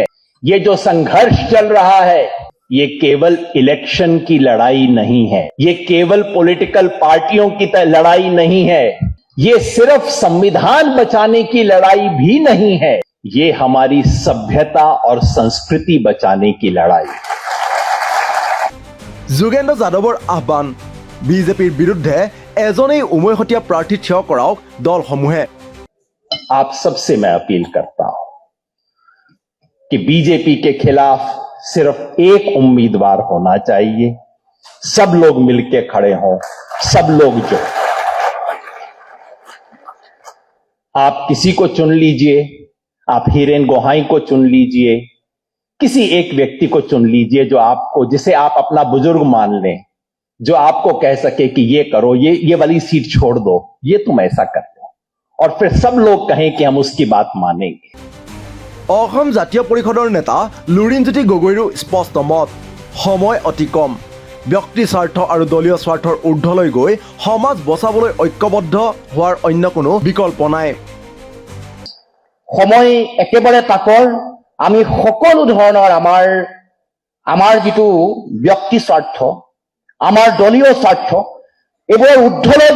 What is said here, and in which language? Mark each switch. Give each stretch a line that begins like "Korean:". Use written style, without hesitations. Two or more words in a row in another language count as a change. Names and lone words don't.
Hindi: ये जो संघर्ष चल रहा है, ये केवल इलेक्शन की लड़ाई नहीं है, ये केवल पॉलिटिकल पार्टियों की लड़ाई नहीं है, ये सिर्फ संविधान बचाने की लड़ाई भी नहीं है, ये हमारी सभ्यता और संस्कृति बचाने की लड़ाई।
Assamese: যোগেন্দ্ৰ যাদৱৰ আহ্বান, বিজেপিৰ বিৰুদ্ধে এজনেই উমৈহতীয়া প্ৰাৰ্থী থিয় কৰাওক দলসমূহে।
Hindi: आप सबसे मैं अपील करता हूं कि बीजेपी के खिलाफ सिर्फ एक उम्मीदवार होना चाहिए। सब लोग मिलके खड़े हों, सब लोग जो, आप किसी को चुन लीजिए, आप हीरेन गोहाई को चुन लीजिए, किसी एक व्यक्ति को चुन लीजिए जो आपको, जिसे आप अपना बुजुर्ग मान लें, जो आपको कह सके कि ये करो, ये वाली सीट छोड़ दो, ये तुम ऐसा कर दो, और फिर सब लोग कहें कि हम उसकी बात मानेंगे।
Assamese: অসম জাতীয় পৰিষদৰ নেতা লুৰিণজ্যোতি গগৈৰো স্পষ্ট মত, সময় অতি কম ব্যক্তি স্বাৰ্থ আৰু দলীয় স্বাৰ্থৰ ঊৰ্ধলৈ গৈ সমাজ বচাবলৈ ঐক্যবদ্ধ হোৱাৰ অন্য কোনো বিকল্প নাই সময় একেবাৰে তাকৰ আমি সকলো ধৰণৰ আমাৰ যিটো ব্যক্তি স্বাৰ্থ আমাৰ দলীয় স্বাৰ্থ এইবোৰৰ ঊৰ্ধলৈ